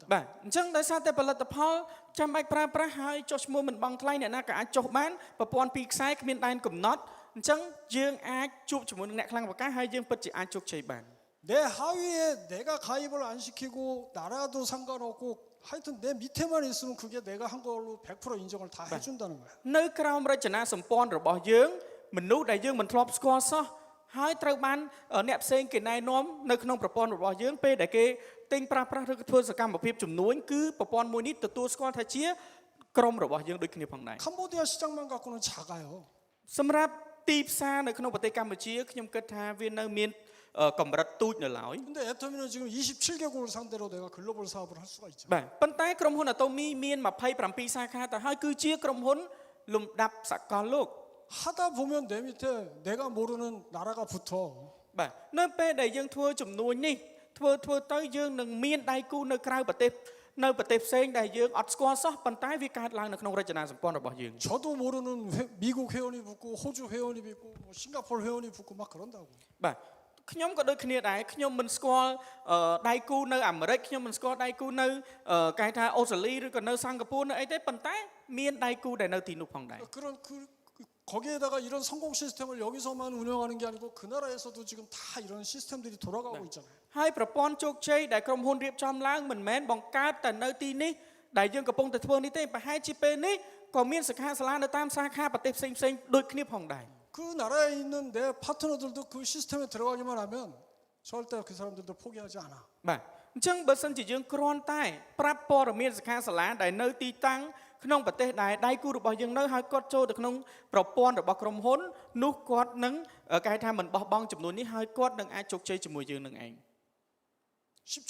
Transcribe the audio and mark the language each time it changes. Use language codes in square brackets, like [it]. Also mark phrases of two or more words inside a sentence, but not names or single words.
[km] បាទអញ្ចឹងដោយសារតែផលិតផលចាំបាច់ប្រើប្រាស់ហើយចុះឈ្មោះមិនបង់ថ្លៃអ្នកណាក៏អាចចុះបានប្រព័ន្ធពីរខ្សែគ្មានដែនកំណត់អញ្ចឹងយើងអាចជួបជាមួយនឹងអ្នកខ្លាំងប្រកាសហើយយើងពិតជាអាចជោគជ័យបាន [ko] 내 하위에 내가 가입을 안 시키고 나라도 상관없고 하여튼 내 밑에만 있으면 그게 내가 한 걸로 100% 인정을 다 해준다는 거야. [km] នៅក្រោមរចនាសម្ព័ន្ធរបស់យើងមនុស្សដែលយើងមិនធ្លាប់ស្គាល់សោះហើយត្រូវបានអ្នកផ្សេងគេណែនាំនៅក្នុងប្រព័ន្ធរបស់យើងពេលដែលគេទិញប្រើប្រាស់ឬក៏ធ្វើសកម្មភាពជំនួញគឺប្រព័ន្ធមួយនេះទទួលស្គាល់ថាជាក្រុមរបស់យើងដូចគ្នាផងដែរ [ko] 캄보디아 시장만 갖고는 작아요. [km] សម្រាប់ទីផ្សារនៅក្នុងប្រទេសកម្ពុជាខ្ញុំគិតថាវានៅមានកម្រិតទូចនៅឡើយ [ko] 근데 애터미는 지금 27개국을 상대로 내가 글로벌 사업을 할 수가 있잖아. [km] បាទប៉ុន្តែក្រុមហ៊ុន Atomy មាន27សាខាទៅហើយគឺជាក្រុមហ៊ុនលំដាប់សកលលោក [ko] 하다 보면 내 밑에 내가 모르는 나라가 붙어. [km] បាទនៅពេលដែលយើងធ្វើជំនួញនេះធ្វើទៅយើងនឹងមានដៃគូនៅក្រៅប្រទេសនៅប្រទេសផ្សេងដែលយើងអត់ស្គាល់សោះប៉ុន្តែវាកើតឡើងនៅក្នុងរចនាសម្ព័ន្ធរបស់យើង [ko] 저도 모르는 미국 회원이 붙고 호주 회원이 붙고 뭐 싱가포르 회원이 붙고 막 그런다고. [km] បាទខ្ញុំក៏ដូចគ្នាដែរខ្ញុំមិនស្គាល់ដៃគូនៅអាមេរិកខ្ញុំមិនស្គាល់ដៃគូនៅគេថាអូស្ត្រាលីឬក៏នៅសិង្ហបុរីនៅអីទេប៉ុន្តែមានដៃគូដែលនៅទីនោះផងដែរ [ko] 그런 거기에다가 이런 성공 시스템을 여기서만 운영하는 게 아니고 그 나라에서도 지금 다 이런 시스템들이 돌아가고 있잖아요. [km] ហើយប្រព័ន្ធជោគជ័យដែលក្រុមហ៊ុនរៀបចំឡើងមិនមែនបង្កើតតែនៅទីនេះដែលយើងកំពុងតែធ្វើនេះទេប្រហែលជាពេលនេះក៏មានសិក្ខាសាលានៅតាមសាខាប្រទេសផ្សេងដូចគ្នាផងដែរ [ko] 그 나라에 있는 내 파트너들도 그 시스템에 들어가기만 하면 절대 그 사람들도 포기하지 않아. [km] បាទអញ្ចឹងបើសិនជាយើងគ្រាន់តែប្រាប់ព័ត៌មានសិក្ខាសាលាដែលនៅទីតាំងក្នុងប្រទេសដែលដៃគូរបស់យើងនៅហើយគាត់ចូលទៅក្នុងប្រព័ន្ធរបស់ក្រុមហ៊ុននោះគាត់នឹងគេថាមិនបោះបង់ចំនួននេះហើយគាត់នឹងអាចជោគជ័យជាមួយយើងនឹងឯង [ko] 쉽죠?